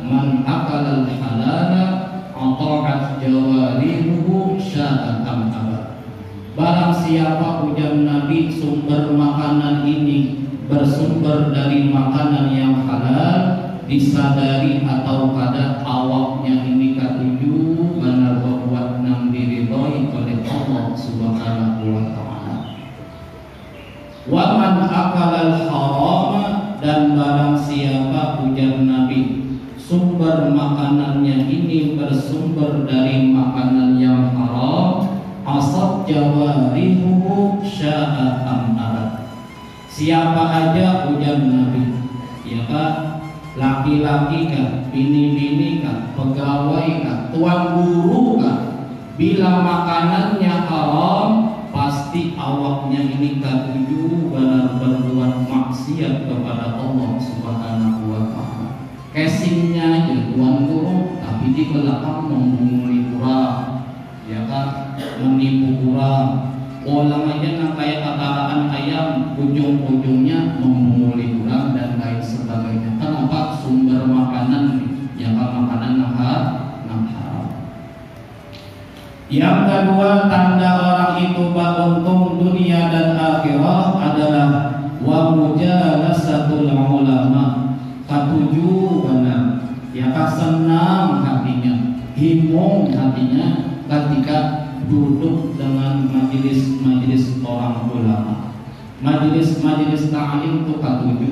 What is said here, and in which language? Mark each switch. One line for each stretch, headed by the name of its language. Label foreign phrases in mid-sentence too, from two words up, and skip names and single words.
Arabic: Man akalal halala ata'at jawarihu sya'atan abad.
Banjar: Barang siapa, ujar Nabi, sumber makanan ini bersumber dari makanan yang halal, disadari atau kada awaknya ini katuju benar berbuat nang diridhoi oleh Allah
Arabic: Subhanahu wa ta'ala. Wa man akalal haram,
Banjar: dan barang siapa, ujar Nabi, sumber makanannya ini bersumber dari makanan yang haram,
Arabic: asad jawarihu sya'atan abad.
Banjar: Siapa aja, ujar Nabi, ya kan, laki-laki kah, bini-bini kah, pegawai kah, tuan guru kah, bila makanannya haram, pasti awaknya ini katuju benar berbuat maksiat kepada Allah
Arabic: Subhanahu wa ta'ala.
Banjar: Casingnya aja tuan guru, tapi di belakang membunguli kurang, ya kan, menipu kurang. Orang aja yang kayak tataraan ayam, ujung-ujungnya membunguli kurang dan lain sebagainya. Kenapa? Sumber makanan, ya kan, makanan yang haram. Yang kedua, tanda orang itu beruntung dunia dan akhirah adalah
Arabic: wa mujalasatul ulama.
Banjar: Ketujuh benar, ya kan, senang hatinya, himung hatinya ketika duduk dengan majelis orang ulama, majelis ta'lim itu ketujuh.